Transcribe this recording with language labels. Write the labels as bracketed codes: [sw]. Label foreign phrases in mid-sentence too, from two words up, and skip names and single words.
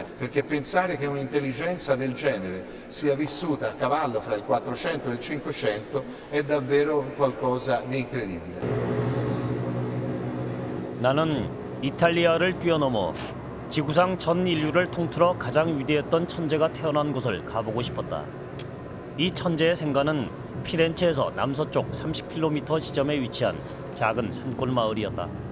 [it] Perché pensare che un'intelligenza del genere sia vissuta a cavallo fra il 400 e il 500 è davvero qualcosa di incredibile. [ko] 나는 이탈리아를 뛰어넘어 지구상 전 인류를 통틀어 가장 위대했던 천재가 태어난 곳을 가보고 싶었다. 이 천재의 생가는 피렌체에서 남서쪽 30km 지점에 위치한 작은 산골 마을이었다.